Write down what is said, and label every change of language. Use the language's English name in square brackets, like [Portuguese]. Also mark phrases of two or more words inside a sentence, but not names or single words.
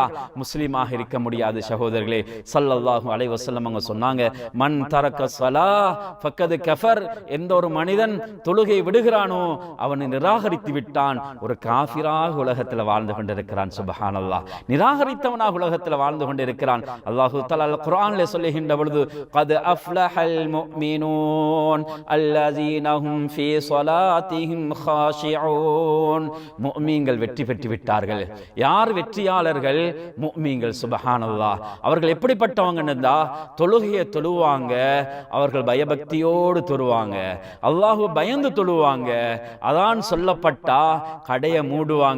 [Tamil] முஸ்லிமாக இருக்க முடியாது சகோதரர்களே. [Arabic] صلى الله عليه وسلم [Tamil] அவங்க சொன்னாங்க, [Arabic] من ترك الصلاة فقد كفر, [Tamil] எந்த ஒரு மனிதன் தொழுகை விடுகிறானோ அவனை நிராகரித்து விட்டான், ஒரு காஃபிராக உலகத்தில் வாழ்ந்து கொண்டிருக்கிறான். [Arabic] سبحان الله. [Tamil] நிராகரித்தவனாக உலகத்தில் வாழ்ந்து கொண்டிருக்கிறான். [Arabic] الله تعالى [Tamil] குர்ஆனிலே சொல்லுகின்ற பொழுது, [Arabic] قد أفلح المؤمنون الذين هم في صلاتهم خاشعون, [Tamil] முஃமின்கள் வெற்றி பெற்று விட்டார்கள். யார் வெற்றியாளர்கள்? முஃமின்கள். [Arabic] سبحان الله. [Tamil] அவர்கள் எப்படிப்பட்டவங்கன்னு தொழுகையை தொழுவாங்க, அவர்கள் பயபக்தியோடு தொழுவாங்க, அல்லாஹ்வை பயந்து தொழுவாங்க. அதான் சொல்லப்பட்டா கடையை மூடுவாங்க.